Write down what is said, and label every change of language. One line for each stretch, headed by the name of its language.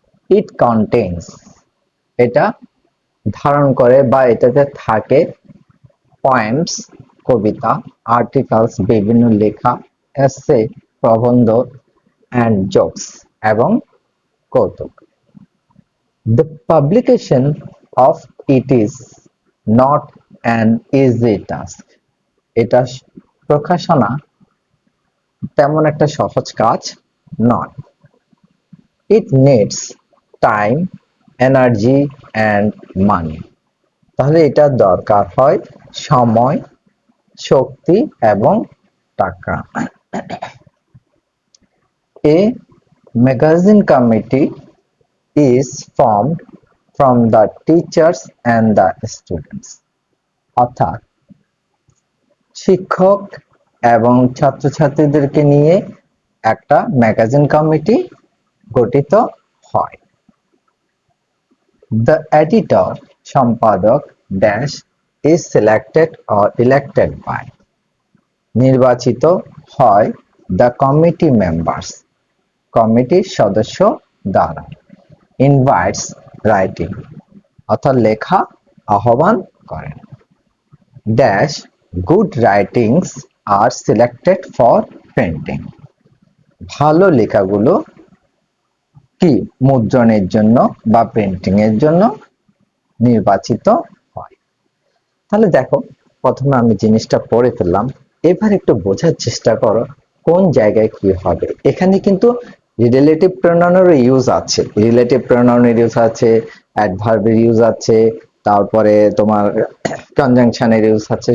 English: it contains,
Bangla: এটা ধারণ করে বা এটাতে থাকে পয়েমস, কবিতা, আর্টিকেলস, বিভিন্ন লেখা, এসে, প্রবন্ধ, অ্যান্ড জোকস এবং কৌতুক।
English: The publication of it is not an easy task.
Bangla: এটা প্রকাশনা তেমন একটা সহজ কাজ নয়।
English: It needs time, energy and money.
Bangla: তাহলে এটা দরকার হয় সময়, শক্তি এবং টাকা।
English: A magazine committee is formed from the teachers and the students.
Bangla: অর্থাৎ শিক্ষক এবং ছাত্রছাত্রীদেরকে নিয়ে একটা ম্যাগাজিন কমিটি গঠিত হয়।
English: The editor, সম্পাদক dash is selected or elected by,
Bangla: নির্বাচিত হয়
English: the committee members,
Bangla: কমিটির সদস্য দ্বারা।
English: Invites writing,
Bangla: অর্থাৎ লেখা আহ্বান করেন।
English: dash good writings are selected for printing,
Bangla: ভালো লেখাগুলো কি মুদ্রণের জন্য বা প্রিন্টিং এর জন্য নির্বাচিত হয়। তাহলে দেখো, প্রথমে আমি জিনিসটা পড়ে ফেললাম, এবার একটু বোঝার চেষ্টা করো কোন জায়গায় কি হবে। এখানে কিন্তু রিলেটিভ প্রোনাউনের ইউজ আছে, রিলেটিভ প্রোনাউনের ইউজ আছে, অ্যাডভার্বের ইউজ আছে, তারপরে তোমার কনজাংশনের ইউজ আছে।